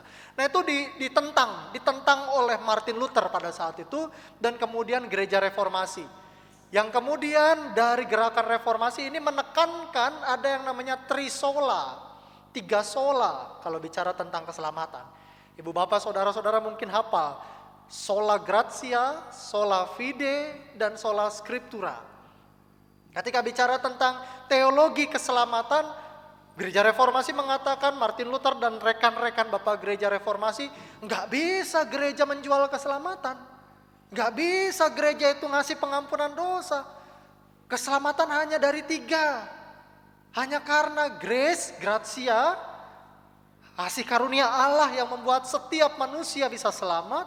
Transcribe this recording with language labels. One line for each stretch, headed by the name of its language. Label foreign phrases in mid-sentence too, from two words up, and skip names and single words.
Indonesian: Nah, itu ditentang oleh Martin Luther pada saat itu, dan kemudian gereja reformasi Yang kemudian dari gerakan reformasi ini menekankan ada yang namanya trisola, 3 sola kalau bicara tentang keselamatan. Ibu bapak saudara-saudara mungkin hafal,
Latin: sola gratia, sola fide, dan sola scriptura.
Indonesian: Ketika bicara tentang teologi keselamatan, Gereja Reformasi mengatakan, Martin Luther dan rekan-rekan Bapak Gereja Reformasi, nggak bisa gereja menjual keselamatan. Nggak bisa gereja itu ngasih pengampunan dosa. Keselamatan hanya dari 3. Hanya karena grace, gratia, kasih karunia Allah yang membuat setiap manusia bisa selamat.